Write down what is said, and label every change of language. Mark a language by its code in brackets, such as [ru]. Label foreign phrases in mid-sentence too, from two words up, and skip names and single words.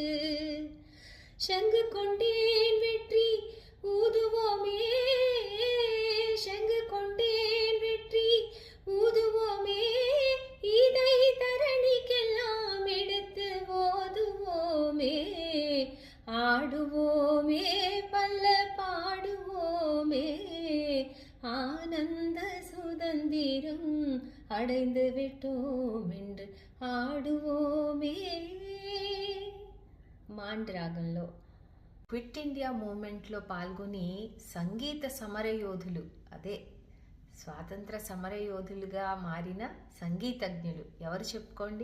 [ta] சங்கு கொண்டேன் வெற்றி ஊதுவோமே, சங்கு கொண்டேன் வெற்றி ஊதுவோமே, இதை தரணிக்கெல்லாம் எடுத்து ஓதுவோமே, ஆடுவோமே பல்ல பாடுவோமே, ஆனந்த சுதந்திரம் அடைந்து விட்டோம் என்று ఆడువోమే. [te] మాండ్ రాగంలో క్విట్ ఇండియా మూమెంట్లో పాల్గొని సంగీత సమరయోధులు, అదే స్వాతంత్ర సమరయోధులుగా మారిన సంగీతజ్ఞులు ఎవరు చెప్పుకోండి?